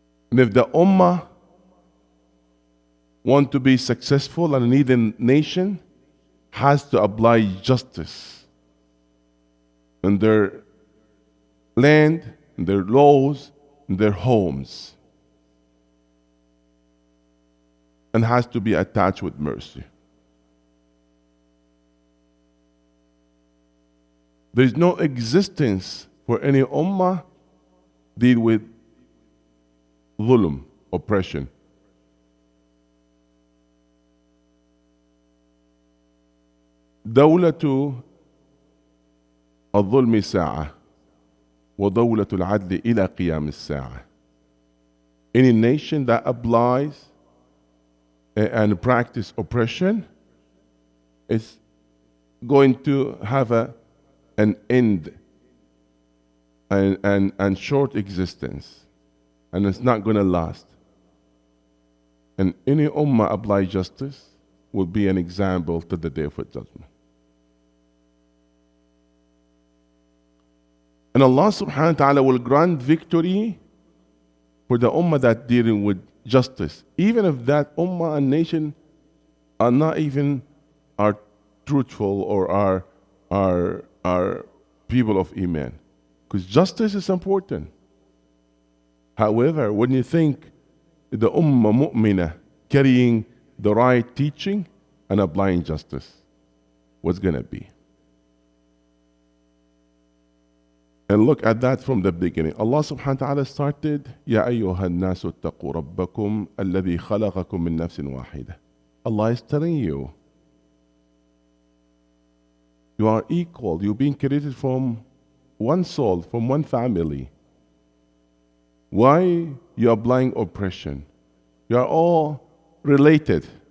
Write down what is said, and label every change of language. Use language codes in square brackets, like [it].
[en] And if the Ummah want to be successful and need a nation, has to apply justice in their land, in their laws, in their homes, and has to be attached with mercy. There is no existence for any ummah deal with dhulm, oppression. [ar] دولة الظلم ساعة ودولة العدل إلى قيام الساعة. [en] Any nation that applies and practice oppression is going to have an end and short existence, and it's not going to last. And any ummah apply justice will be an example to the day of judgment. And Allah subhanahu wa ta'ala will grant victory for the ummah that dealing with justice, even if that ummah and nation are not even are truthful or are people of Iman. Because justice is important. However, when you think the ummah mu'minah carrying the right teaching and applying justice, what's going to be? And look at that from the beginning. Allah subhanahu wa ta'ala started, [ar] يَا أَيُّهَا النَّاسُ اتَّقُوا رَبَّكُمْ الَّذِي خَلَقَكُم مِّن نَفْسٍ وَاحِدَةٍ. [en] Allah is telling you, you are equal. You're being created from one soul, from one family. Why you are applying oppression? You are all related.